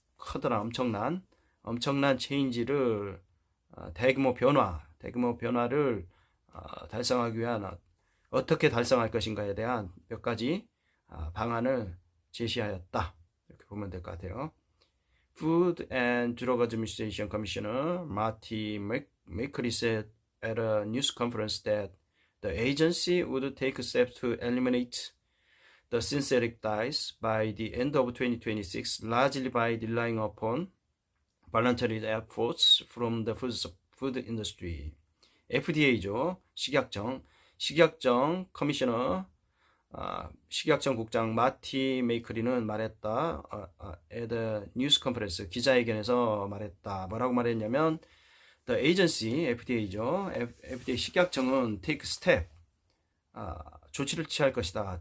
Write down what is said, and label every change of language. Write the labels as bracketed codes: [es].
[ko] 커다란 엄청난 체인지를 대규모 변화를 달성하기 위한 어떻게 달성할 것인가에 대한 몇 가지 방안을 제시하였다. 이렇게 보면 될 것 같아요. [en] Food and Drug Administration Commissioner Marty McCreary said at a news conference that the agency would take steps to eliminate the synthetic dyes by the end of 2026, largely by relying upon voluntary efforts from the food industry. [ko] FDA죠. 식약청 커미셔너 식약청 국장 마티 메이커리는 말했다. [en] at a news conference [ko] 기자회견에서 말했다. 뭐라고 말했냐면 [en] The agency, [ko] FDA죠. FDA 식약청은 [en] take step, [ko] 조치를 취할 것이다.